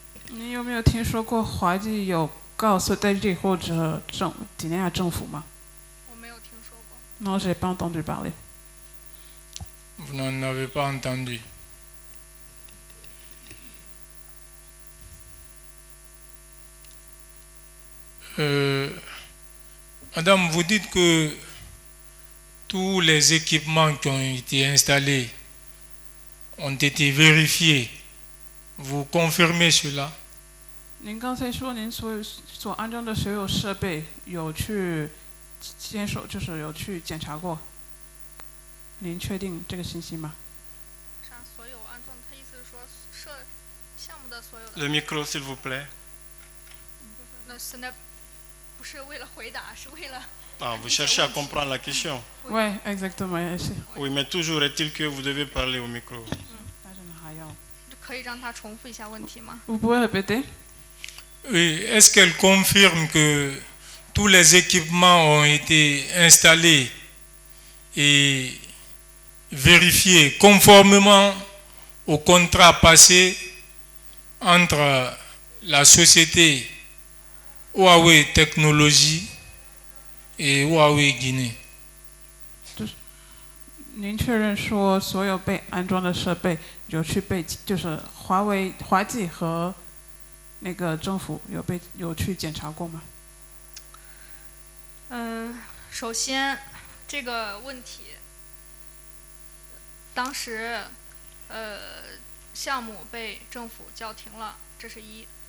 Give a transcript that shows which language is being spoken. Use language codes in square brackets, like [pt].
[zh] 你有没有听说过华记有告Sotelgi或者几内亚政府吗？我没有听说过。 [fr] Non, j'ai pas entendu parler. Vous n'en avez pas entendu. Madame, vous dites que tous les équipements qui ont été installés ont été vérifiés. Vous confirmez cela? [zh] 您刚才说您所安装的所有设备有去坚守，就是有去检查过，您确定这个信息吗？啥所有安装？他意思是说项目的所有的。 [fr] Le micro, s'il vous plaît. [zh] 那现在不是为了回答，是为了。 [fr] Ah, vous cherchez à comprendre la question. Oui, exactement. Oui, mais toujours est-il que vous devez parler au micro. [zh] 但是呢，还要。可以让他重复一下问题吗？ [fr] Vous pouvez répéter? Oui, est-ce qu'elle confirme que tous les équipements ont été installés et vérifiés conformément au contrat passé entre la société Huawei Technologies et Huawei Guinée? [zh] 您确认说所有被安装的设备有去就是华技和那个政府有去检查过吗？首先这个问题，当时项目被政府叫停了，这是一。